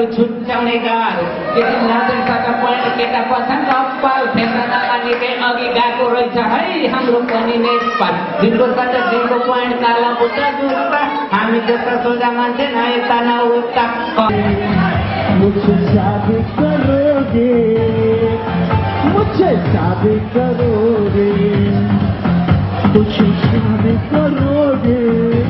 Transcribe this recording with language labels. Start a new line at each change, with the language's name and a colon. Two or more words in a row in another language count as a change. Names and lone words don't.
Nepali: छुट्याउने गाह्रो केटी नाच्न सक पढ्ने केटा पछन् कपाल फेसनमा निकै अघि गएको रहेछ है हाम्रो पनि नेपाल दिनको सट्टा दिनको पोइन्ट काला बुट्टा जुत्ता हामी जस्ता सोझा मान्छे न यता न उता
Hindi: मुझसे शादी करोगे मुझसे शादी करोगे मुझसे शादी करोगे